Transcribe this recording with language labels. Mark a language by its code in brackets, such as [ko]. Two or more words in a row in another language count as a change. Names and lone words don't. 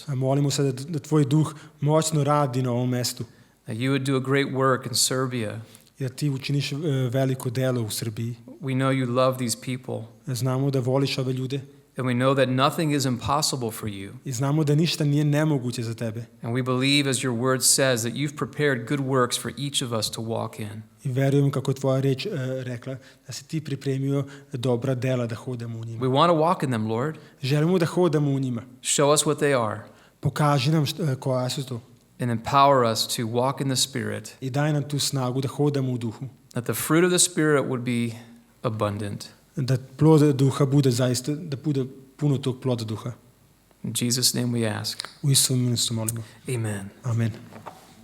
[sr] A molimo se da tvoj duh moćno radi na ovom mestu. [en] That you would do a great work in Serbia. [sr] I da ti učiniš veliko delo u Srbiji. [en] We know you love these people. [sr] Znamo da voliš ove ljude. [en] And we know that nothing is impossible for you. [sr] I znamo da ništa nije nemoguće za tebe. [en] And we believe, as your word says, that you've prepared good works for each of us to walk in. [sr] I verujemo, kako je tvoja reč rekla, da si ti pripremio dobra dela da hodamo u njima. [en] We want to walk in them, Lord. [sr] Želimo da hodamo u njima. [en] Show us what they are. [sr] Pokaži nam koja su to. [en] And empower us to walk in the Spirit. [sr] I daj nam tu snagu da hodamo u duhu. [en] That the fruit of the Spirit would be abundant. [sr] Da plod duha bude zaista, da bude puno tog ploda duha. [en] In Jesus' name we ask. [sr] U Isusovom imenu se molimo. [en] Amen. [sr] Amen.